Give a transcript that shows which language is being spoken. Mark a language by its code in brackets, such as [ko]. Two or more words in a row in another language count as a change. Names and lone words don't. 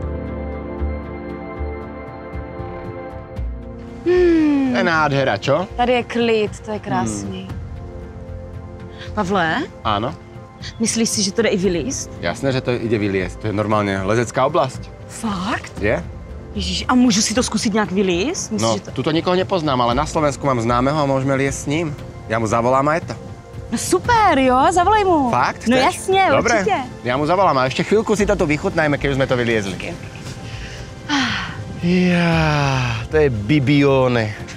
[sk] To je nádhera, čo? [cs] Tady je klid, to je krásný. Pavle? [sk] Áno. [cs] Myslíš si, že to jde i vylízt? [sk] Jasné, že to ide vyliesť. To je normálne lezecká oblasť. Fakt? Je? [cs] Ježíš, a můžu si to zkusit nějak vylízt? Myslíš, No, že to... [sk] tuto nikoho nepoznám, ale na Slovensku mám známeho a môžeme liesť s ním. Ja mu zavolám aj to. [cs] No super, jo, zavolej mu. Fakt? No chceš? jasně, [sk] Dobre, [cs] určitě. [sk] ja mu zavolám a ešte chvíľku si to tu vychutnajme, keď už sme to vyliezli. Okay. To je Bibione.